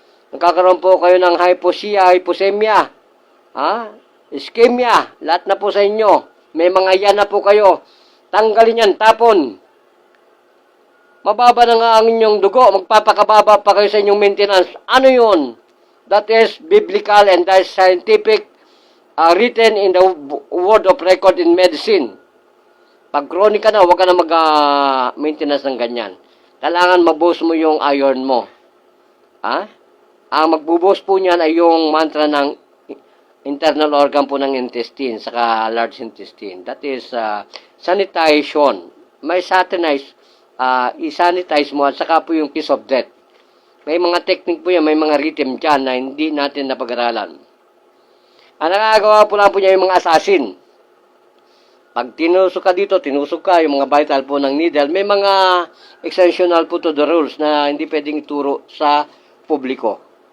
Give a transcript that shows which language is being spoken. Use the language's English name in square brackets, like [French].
[Filipino] Nagkakaroon po kayo ng hypoxemia, ischemia, lahat na po sa inyo. May mga yan na po kayo. Tanggalin yan, tapon. Mababa na nga ang inyong dugo, magpapakababa pa kayo sa inyong maintenance. Ano yun? [English] That is biblical and that is scientific, written in the word of record in medicine. [Filipino] Pag chronic ka na, huwag ka na mag-maintenance ng ganyan. Kailangan maboost mo yung iron mo. Ang magbuboost po niyan ay yung mantra ng internal organ po ng intestine, saka large intestine. [English] That is sanitation. [Filipino] May satanize, i-sanitize mo at saka po yung kiss of death. May mga technique po yan, may mga rhythm dyan na hindi natin napag-aralan. Ang nakagawa po lang po niya yung mga assassin. Pag tinusok ka dito, tinusok ka, yung mga vital po ng needle, may mga exceptional po to the rules na hindi pwedeng ituro sa publiko.